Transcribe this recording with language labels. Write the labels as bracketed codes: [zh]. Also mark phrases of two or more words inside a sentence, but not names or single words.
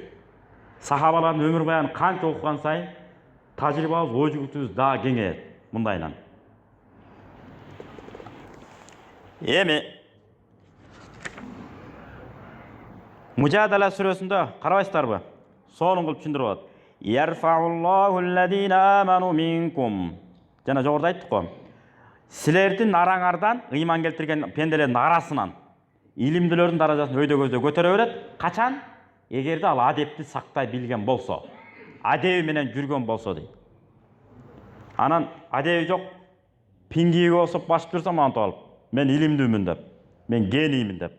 [ky] Сахабалардын өмүр баянын канча окуган сайын тажрыйбабыз, ой жүгүтүбүз дагы кеңейет мындайынан. Эми Мужадала сүрөсүндө карабайсыздарбы? Сонун кылып түшүндүрүп атат. [ar] يرفع الله الذين آمنوا منكم. [ky] Жана жогоруда айттык го. Силердин араңардан, ыйман келтирген пенделердин арасынан илимдүүлөрдүн даражасын өйдө көздөй көтөрө берет. Качан? Эгерде ал адепти сактай билген болсо, адеби менен жүргөн болсо дейт. Анан адеби жок, пингиге окшоп басып турсам антып алып, мен илимдүүмүн деп, мен гениймин деп.